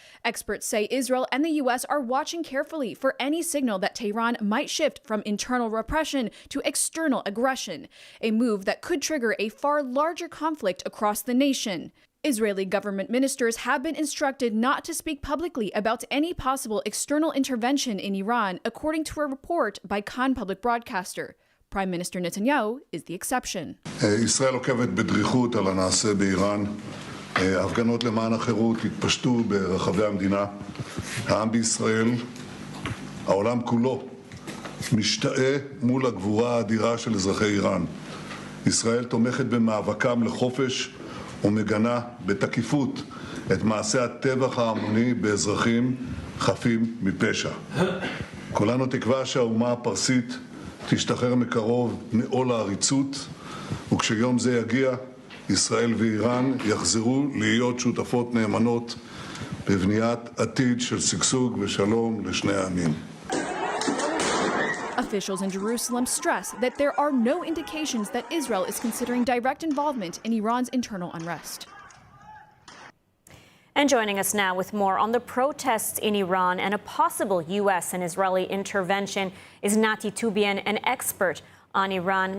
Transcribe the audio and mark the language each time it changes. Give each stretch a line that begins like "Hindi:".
English: Experts say Israel and the U.S. are watching carefully for any signal that Tehran might shift from internal repression to external aggression, a move that could trigger a far larger conflict across the nation. Israeli government ministers have been instructed not to speak publicly about any possible external intervention in Iran, according to a report by Khan public broadcaster. Prime Minister Netanyahu is the exception.
Hebrew: ישראל עוקבת בדריכות על הנעשה באיראן. הפגנות למען החירות התפשטו ברחבי המדינה. העם בישראל, העולם כולו, משתאה מול הגבורה האדירה של אזרחי איראן. ישראל תומכת במאבקם לחופש ומגנה בתקיפות את מעשי הטבח ההמוני באזרחים חפים מפשע. כולנו תקווה שהאומה הפרסית תשתחרר מקרוב מעול העריצות, וכשיום זה יגיע, ישראל ואיראן יחזרו להיות שותפות נאמנות בבניית עתיד של שגשוג ושלום לשני העמים.
English: Officials in Jerusalem stress that there are no indications that Israel is considering direct involvement in Iran's internal unrest. And joining us now with more on the protests in Iran and a possible U.S. and Israeli intervention is Nati Tubian, an expert on Iran.